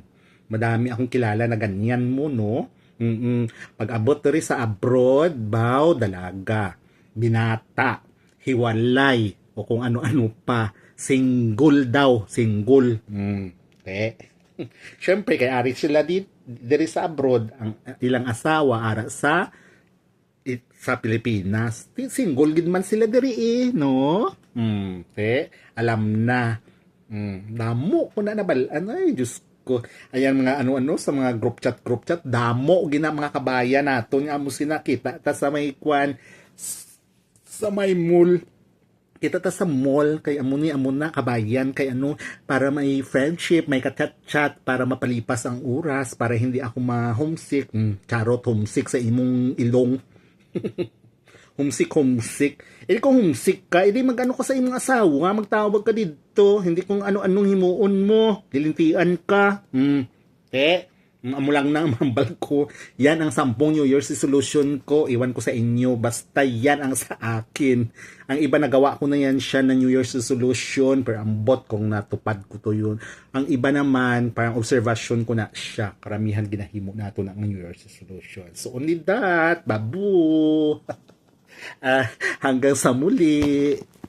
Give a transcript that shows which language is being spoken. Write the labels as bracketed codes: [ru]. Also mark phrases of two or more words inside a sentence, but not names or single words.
[tl] Madami akong kilala na ganyan mo, no? Pag abot rin sa abroad, baw, dalaga, binata, hiwalay, o kung ano-ano pa. Single daw, single. [hil] Siyempre, kaya ari sila diri sa abroad, ang ilang asawa, ara sa Pilipinas. Single gid man sila diri no? Alam na. Damo ko na nabalaan. Ay, Diyos ko. Ayan mga ano-ano sa mga group chat. Damo gina mga kabayan nato nga mo sinakita ta sa may kwan sa may mall. Kita ta sa mall kay amo na kabayan kay ano para may friendship, may ka-chat para mapalipas ang oras [tl] para hindi ako ma-homesick. [hil] Charot, homesick sa imong ilong. homesick. Kung homesick ka, mag-ano ka sa imong asawa, magtawag ka dito. [tl] Hindi kung ano-anong himuon mo. [hil] Lilintian ka. Amo lang na mambal ko. [tl] Yan ang 10 [en] New Year's resolution [tl] ko. Iwan ko sa inyo. Basta yan ang sa akin. Ang iba nagawa ko na yan siya na [en] New Year's resolution. [tl] Pero ang bot kung natupad ko to yun. Ang iba naman, parang observation ko na siya. [hil] Karamihan ginahimo nato ng [en] New Year's resolution. So only that. [hil] Babu! [tl] Hanggang sa muli.